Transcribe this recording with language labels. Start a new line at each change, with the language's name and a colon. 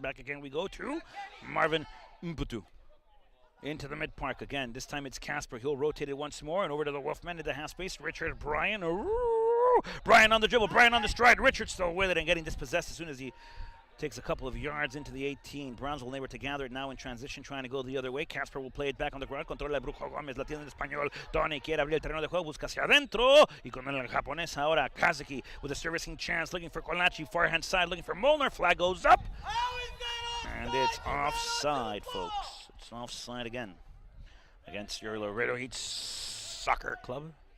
English: Back again we go to Marvin Mputu. Into the mid-park again. This time it's Casper. He'll rotate it once more and over to the Wolfman into half space. Richard Bryan. Bryan on the dribble. Bryan on the stride. Richard still with it and getting dispossessed as soon as he takes a couple of yards into the 18. Brownsville able to gather it now in transition, trying to go the other way. Casper will play it back on the ground.
Spanish: Controla el Brujo Gómez. La tiene en español. Tony quiere abrir el terreno de juego. Busca hacia adentro. Y con el japonés ahora.
English: Kazaki with a servicing chance. Looking for Kolachi. Far-hand side. Looking for Molnar. Flag goes up. And it's offside, folks. It's offside again. Against your Laredo Heat Soccer Club.